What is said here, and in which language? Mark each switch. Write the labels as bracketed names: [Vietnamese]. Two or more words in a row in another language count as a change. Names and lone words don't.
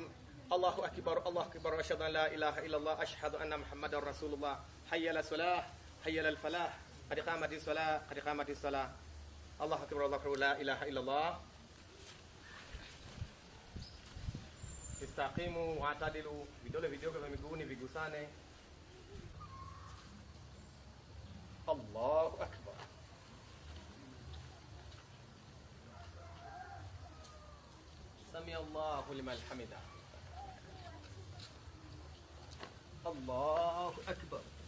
[Arabic] الله أكبر الله أكبر أشهد أن لا إله إلا الله أشهد أن محمدا رسول الله. حي على الصلاة حي على الفلاح قد قامت الصلاة قد قامت الصلاة. الله أكبر الله أكبر لا إله إلا الله. استقيموا واعتدلوا, [Swahili] vidole vidogo vya miguuni vigusane. [Arabic] الله أكبر. سمع الله لمن حمده. الله أكبر.